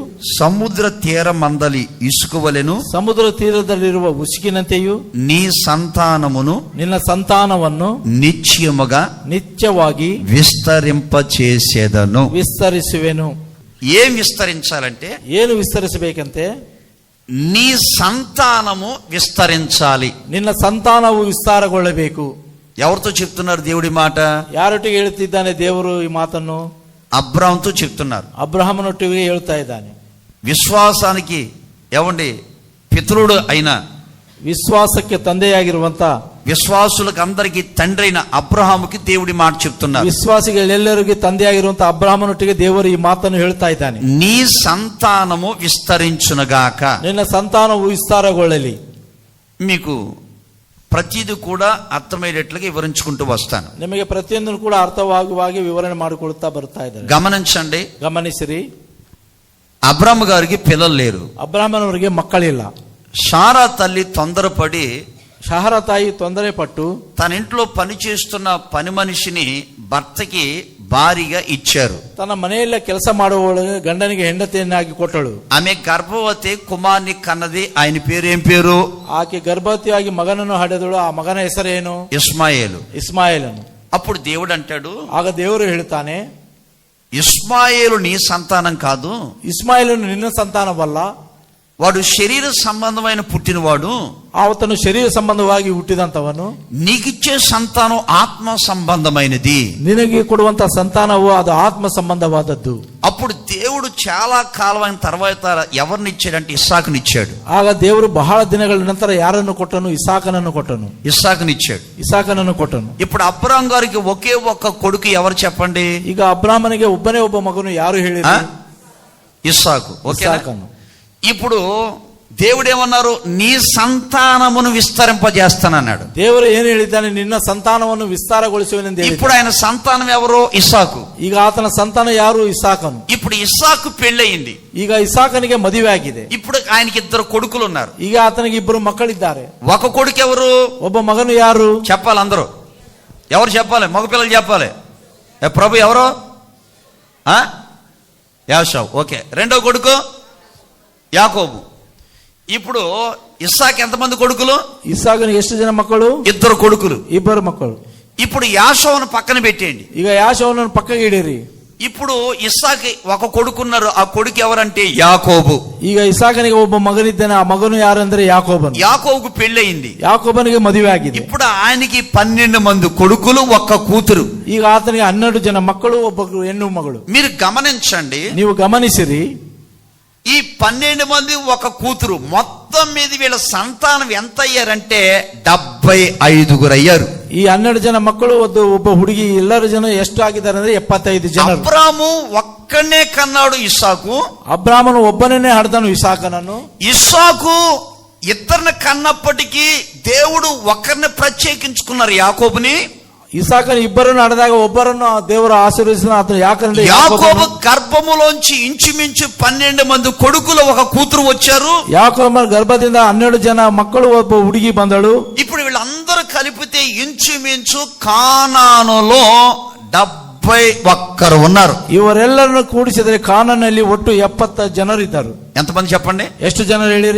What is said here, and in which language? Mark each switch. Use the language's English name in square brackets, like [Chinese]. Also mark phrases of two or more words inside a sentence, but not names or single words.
[Telugu] సముద్ర తీరమందలి ఇసుకవలెను, [Kannada] ಸಮುದ್ರ ತೀರದಲ್ಲಿರುವ ಉಸುಕಿನಂತೆಯೂ, [Telugu] నీ సంతానమును, [Kannada] ನಿನ್ನ ಸಂತಾನವನ್ನು [Telugu] నిత్యముగా [Kannada] ನಿತ್ಯವಾಗಿ [Telugu] విస్తరింపచేసేదను. [Kannada] ವಿಸ್ತರಿಸುವೆನು. [Telugu] ఏం విస్తరించాలంటే [Kannada] ಏನು ವಿಸ್ತರಿಸಬೇಕಂತೆ [Telugu] నీ సంతానము విస్తరించాలి. [Kannada] ನಿನ್ನ ಸಂತಾನವು ವಿಸ್ತಾರಗೊಳ್ಳಬೇಕು. [Telugu] ఎవరితో చెప్తున్నారు దేవుడి మాట? [Kannada] ಯಾರೊಟ್ಟಿಗೆ ಹೇಳುತ್ತಿದ್ದಾನೆ ದೇವರು ಈ ಮಾತನ್ನು? [Telugu] అబ్రాహాముతో చెప్తున్నారు. [Kannada] ಅಬ್ರಹಾಮನೊಟ್ಟಿಗೆ ಹೇಳ್ತಾ ಇದ್ದಾನೆ. [Telugu] విశ్వాసానికి ఏమండి పితరుడు అయిన, [Kannada] ವಿಶ್ವಾಸಕ್ಕೆ ತಂದೆಯಾಗಿರುವಂತ, [Telugu] విశ్వాసులకు అందరికీ తండ్రి అయిన అబ్రహాముకి దేవుడి మాట చెప్తున్నారు. [Kannada] ವಿಶ್ವಾಸಿಗಳೆಲ್ಲರಿಗೂ ತಂದೆಯಾಗಿರುವಂತ ಅಬ್ರಹಾಮನೊಟ್ಟಿಗೆ ದೇವರು ಈ ಮಾತನ್ನು ಹೇಳ್ತಾ ಇದ್ದಾನೆ. [Telugu] నీ సంతానము విస్తరించునుగాక. [Kannada] ನಿನ್ನ ಸಂತಾನವು ವಿಸ್ತಾರಗೊಳ್ಳಲಿ. [Telugu] మీకు ప్రతిది కూడా అర్థమయ్యేట్లుగా వివరించుకుంటూ వస్తాను. [Kannada] ನಿಮಗೆ ಪ್ರತಿಯೊಂದನ್ನು ಕೂಡ ಅರ್ಥವಾಗುವ ಹಾಗೆ ವಿವರಣೆ ಮಾಡಿಕೊಳ್ತಾ ಬರ್ತಾ ಇದ್ದಾರೆ. [Telugu] గమనించండి. [Kannada] ಗಮನಿಸಿರಿ. [Telugu] అబ్రాహాము గారికి పిల్లలు లేరు. [Kannada] ಅಬ್ರಹಾಮನವರಿಗೆ ಮಕ್ಕಳಿಲ್ಲ. [Telugu] శారా తల్లి తొందరపడి, [Kannada] ಶಹರ ತಾಯಿ ತೊಂದರೆ ಪಟ್ಟು [Telugu] తన ఇంట్లో పనిచేస్తున్న పని మనిషిని భర్తకి భారీగా ఇచ్చారు. [Kannada] ತನ್ನ ಮನೆಯಲ್ಲೇ ಕೆಲಸ ಮಾಡುವವಳಿಗೆ ಗಂಡನಿಗೆ ಹೆಂಡತಿಯನ್ನಾಗಿ ಕೊಟ್ಟಳು. [Telugu] ఆమె గర్భవతి కుమార్ని కన్నది. ఆయన పేరు ఏం పేరు? [Kannada] ಆಕೆ ಗರ್ಭವತಿಯಾಗಿ ಮಗನನ್ನು ಹಡೆದಳು. ಆ ಮಗನ ಹೆಸರೇನು? [Telugu] ఇస్మాయేలు. [Kannada] ಇಸ್ಮಾಯಿಲನು. [Telugu] అప్పుడు దేవుడు అంటాడు, [Kannada] ಆಗ ದೇವರು ಹೇಳ್ತಾನೆ, [Telugu] ఇస్మాయేలు నీ సంతానం కాదు, [Kannada] ಇಸ್ಮಾಯಿಲನು ನಿನ್ನ ಸಂತಾನವಲ್ಲ, [Telugu] వాడు శరీర సంబంధమైన పుట్టినవాడు, [Kannada] ಆತನು ಶರೀರ ಸಂಬಂಧವಾಗಿ ಹುಟ್ಟಿದಂತವನು. [Telugu] నీకిచ్చే సంతానం ఆత్మ సంబంధమైనది. [Kannada] ನಿನಗೆ ಕೊಡುವಂತ ಸಂತಾನವು ಅದು ಆತ್ಮ ಸಂಬಂಧವಾದದ್ದು. [Telugu] అప్పుడు దేవుడు చాలా కాలం అయిన తర్వాత ఎవరిని ఇచ్చాడంటే ఇస్సాకునిచ్చాడు. [Kannada] ಆಗ ದೇವರು ಬಹಳ ದಿನಗಳ ನಂತರ ಯಾರನ್ನು ಕೊಟ್ಟನು? ಇಸಾಕನನ್ನು ಕೊಟ್ಟನು. [Telugu] ఇస్సాకునిచ్చాడు. [Kannada] ಇಸಾಕನನ್ನು ಕೊಟ್ಟನು. [Telugu] ఇప్పుడు అబ్రాహాం గారికి ఒకే ఒక్క కొడుకు ఎవరు చెప్పండి? [Kannada] ಈಗ ಅಬ್ರಾಹ್ಮನಿಗೆ ಒಬ್ಬನೇ ಒಬ್ಬ ಮಗನು ಯಾರು ಹೇಳಿದ್ರು? [Telugu] ఇస్సాకు. [Kannada] ಇಸಾಕನು. [Telugu] ఇప్పుడు దేవుడు ఏమన్నారు? నీ సంతానమును విస్తరింపజేస్తానన్నాడు. [Kannada] ದೇವರು ಏನು ಹೇಳಿದ್ದಾನೆ? ನಿನ್ನ ಸಂತಾನವನ್ನು ವಿಸ್ತಾರಗೊಳಿಸುವೆನೆಂದು ಹೇಳಿದ್ದಾನೆ. [Telugu] ఇప్పుడు ఆయన సంతానం ఎవరు? ఇస్సాకు. [Kannada] ಈಗ ಆತನ ಸಂತಾನ ಯಾರು? ಇಸಾಕನು. [Telugu] ఇప్పుడు ఇస్సాకు పెళ్ళయింది. [Kannada] ಈಗ ಇಸಾಕನಿಗೆ ಮದುವೆ ಆಗಿದೆ. [Telugu] ఇప్పుడు ఆయనకి ఇద్దరు కొడుకులు ఉన్నారు. [Kannada] ಈಗ ಆತನಿಗೆ ಇಬ್ಬರು ಮಕ್ಕಳಿದ್ದಾರೆ. [Telugu] ఒక కొడుకు ఎవరు? [Kannada] ಒಬ್ಬ మగನು ಯಾರು? [Telugu] చెప్పాలి అందరూ. ఎవరు చెప్పాలి? మగపిల్లలు చెప్పాలి. ప్రభు ఎవరు? యాషావు. ఓకే. రెండో కొడుకు యాకోబు. ఇప్పుడు ఇస్సాకు ఎంతమంది కొడుకులు? [Kannada] ಇಸಾಕನಿಗೆ ಎಷ್ಟು ಜನ ಮಕ್ಕಳು? [Telugu] ఇద్దరు కొడుకులు. [Kannada] ಇಬ್ಬರು ಮಕ್ಕಳು. [Telugu] ఇప్పుడు యాషోవును పక్కన పెట్టేయండి. [Kannada] ಈಗ ಯಾಶವನನ್ನು ಪಕ್ಕಕ್ಕೆ ಇಡಿರಿ. [Telugu] ఇప్పుడు ఇస్సాకి ఒక కొడుకున్నారు. ఆ కొడుకు ఎవరంటే యాకోబు. [Kannada] ಈಗ ಇಸಾಕನಿಗೆ ಒಬ್ಬ ಮಗನಿದ್ದಾನೆ. ಆ ಮಗನು ಯಾರಂದ್ರೆ ಯಾಕೋಬನು. [Telugu] యాకోబుకు పెళ్ళయింది. [Kannada] ಯಾಕೋಬನಿಗೆ ಮದುವೆ ಆಗಿದೆ. [Telugu] ఇప్పుడు ఆయనకి 12 మంది కొడుకులు, ఒక్క కూతురు. [Kannada] ಈಗ ಆತನಿಗೆ 12 ಜನ ಮಕ್ಕಳು, ಒಬ್ಬ ಹೆಣ್ಣು ಮಗಳು. [Telugu] మీరు గమనించండి. [Kannada] ನೀವು ಗಮನಿಸಿರಿ. [Telugu] ఈ 12 మంది ఒక కూతురు, మొత్తం మీద వీళ్ళ సంతానం ఎంత అయ్యారంటే 75 అయ్యారు. [Kannada] ಈ 12 ಜನ ಮಕ್ಕಳು, ಒಬ್ಬ ಹುಡುಗಿ, ಎಲ್ಲರ ಜನ ಎಷ್ಟು ಆಗಿದ್ದಾರೆ ಅಂದ್ರೆ 75 ಜನ. [Telugu] అబ్రాము ఒక్కనే కన్నాడు ఇస్సాకు. [Kannada] ಅಬ್ರಾಮನು ಒಬ್ಬನೇ ಹಡ್ದನು ಇಸಾಕನನ್ನು. [Telugu] ఇస్సాకు ఇద్దరిని కన్నప్పటికీ దేవుడు ఒక్కరిని ప్రత్యేకించుకున్నారు, యాకోబుని. [Kannada] ಇಸಾಕನ ಇಬ್ಬರನ್ನು ಹಡೆದಾಗ ಒಬ್ಬರನ್ನು ದೇವರು ಆಶೀರ್ವದಿಸಿದ. ಆತನು ಯಾಕಂದ್ರೆ [Telugu] యాకోబు గర్భములోంచి ఇంచుమించు 12 మంది కొడుకులు, ఒక కూతురు వచ్చారు. [Kannada] ಯಾಕೋಬನ ಗರ್ಭದಿಂದ 12 ಜನ ಮಕ್ಕಳು, ಒಬ್ಬ ಹುಡುಗಿ ಬಂದಳು. [Telugu] ఇప్పుడు వీళ్ళందరూ కలిపితే ఇంచుమించు కానానులో 71 ఉన్నారు. [Kannada] ಇವರೆಲ್ಲರನ್ನು ಕೂಡಿಸಿದರೆ ಕಾನಾನಲ್ಲಿ ಒಟ್ಟು 70 ಜನರಿದ್ದರು. [Telugu] ఎంతమంది చెప్పండి? [Kannada] ಎಷ್ಟು ಜನರು ಹೇಳಿರಿ?